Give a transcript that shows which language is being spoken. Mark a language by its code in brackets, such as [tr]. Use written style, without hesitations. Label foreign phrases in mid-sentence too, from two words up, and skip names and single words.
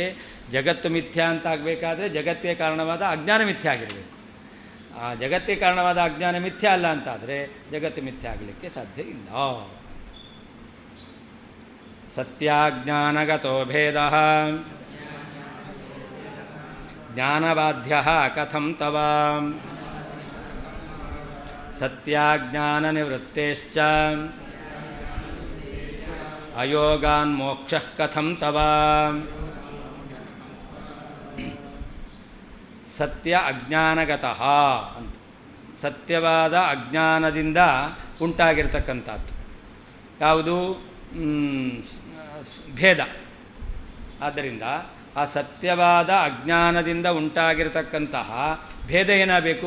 [kn] ಜಗತ್ತು ಮಿಥ್ಯಾ ಅಂತ ಆಗಬೇಕಾದ್ರೆ ಜಗತ್ತಿಗೆ ಕಾರಣವಾದ ಅಜ್ಞಾನ ಮಿಥ್ಯಾ ಆಗಿರಬೇಕು. ಆ ಜಗತ್ತಿಗೆ ಕಾರಣವಾದ ಅಜ್ಞಾನ ಮಿಥ್ಯಾ ಅಲ್ಲ ಅಂತಾದರೆ ಜಗತ್ತು ಮಿಥ್ಯಾ ಆಗಲಿಕ್ಕೆ ಸಾಧ್ಯ ಇಲ್ಲ. [sa] ಸತ್ಯಾಜ್ಞಾನಗತೋ ಭೇದ ಜ್ಞಾನಬಾಧ್ಯ ಕಥಂ ತವ ಸತ್ಯಾಜ್ಞಾನನಿವೃತ್ತೇಶ್ಚ ಅಯೋಗಾನ್ ಮೋಕ್ಷಃ ಕಥಂ ತವ. ಸತ್ಯ ಅಜ್ಞಾನಗತಃ [kn] ಅಂತ, ಸತ್ಯವಾದ ಅಜ್ಞಾನದಿಂದ ಉಂಟಾಗಿರ್ತಕ್ಕಂಥದ್ದು ಯಾವುದು? ಭೇದ. ಆದ್ದರಿಂದ ಆ ಸತ್ಯವಾದ ಅಜ್ಞಾನದಿಂದ ಉಂಟಾಗಿರ್ತಕ್ಕಂತಹ ಭೇದ ಏನಾಗಬೇಕು?